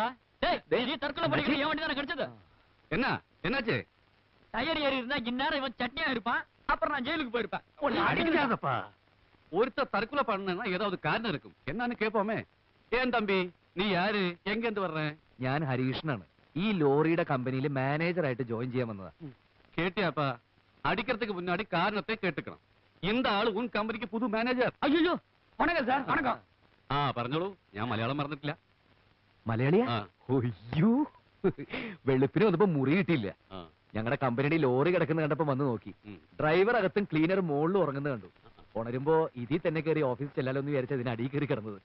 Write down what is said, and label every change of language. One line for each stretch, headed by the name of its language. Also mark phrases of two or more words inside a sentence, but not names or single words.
Tamil: டேய், நீ தற்கொலை பண்ணிக்கிற என் வண்டி தானே கிடைச்சது? என்னாச்சு? டயர் ஏறி இருந்தா இந்நேரம் இவன் சட்னியா இருப்பான். அப்புறம் நான் ஜெயிலுக்கு போயிருப்பேன். அடிக்காதப்பா. ஒருத்தர் தற்கொலை பண்ணா ஏதாவது காரணம் இருக்கும். என்னன்னு கேட்போமே. ஏன் தம்பி, நீ யாரு, எங்க இருந்து வர்ற?
Malayalam: ഞാൻ ഹരീഷനാണ്. ഈ ലോറിയുടെ കമ്പനിയിൽ മാനേജറായിട്ട് ജോയിൻ ചെയ്യാൻ വന്നതാ.
Tamil: கேட்டியாப்பா? அடிக்கிறதுக்கு முன்னாடி காரணத்தை கேட்டுக்கணும். இந்த ஆளு உன் கம்பெனிக்கு புது மேனேஜர். அய்யோ, வணக்கம் சார் வணக்கம்.
Malayalam: ആ പറഞ്ഞോളൂ, ഞാൻ മലയാളം മറന്നിട്ടില്ല. മലയാളിയാ? ആ. ഒയ്യോ, വെളുപ്പിന് വന്നപ്പോ മുറി കിട്ടിയില്ല. ആ. ഞങ്ങളുടെ കമ്പനിയുടെ ലോറി കിടക്കുന്ന കണ്ടപ്പോ വന്ന് നോക്കി. ഡ്രൈവർ അകത്തും ക്ലീനർ മുകളിലും ഉറങ്ങുന്നത് കണ്ടു. ഉണരുമ്പോ ഇതിൽ തന്നെ കയറി ഓഫീസിൽ ചെല്ലാലോ എന്ന് വിചാരിച്ച ഇതിന് അടിയിൽ കയറി കിടന്നത്.